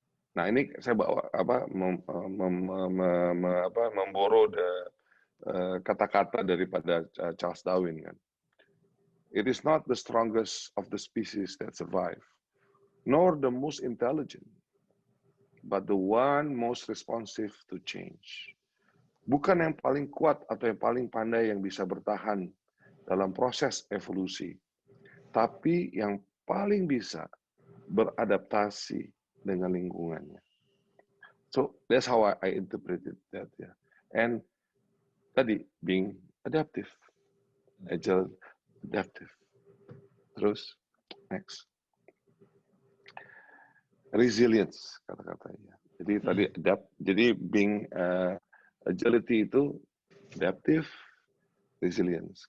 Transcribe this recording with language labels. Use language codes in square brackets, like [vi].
[id] Nah ini saya bawa memboro kata-kata daripada Charles Darwin kan. [en] It is not the strongest of the species that survive, nor the most intelligent, but the one most responsive to change. [id] Bukan yang paling kuat atau yang paling pandai yang bisa bertahan dalam proses evolusi, tapi yang paling bisa beradaptasi dengan lingkungannya. [en] So that's how I interpreted that. Yeah. And [id] tadi [en] being adaptive, agile, adaptive. [id] Terus next, resilience kata-katanya. Jadi tadi jadi being agility itu adaptive, resilience.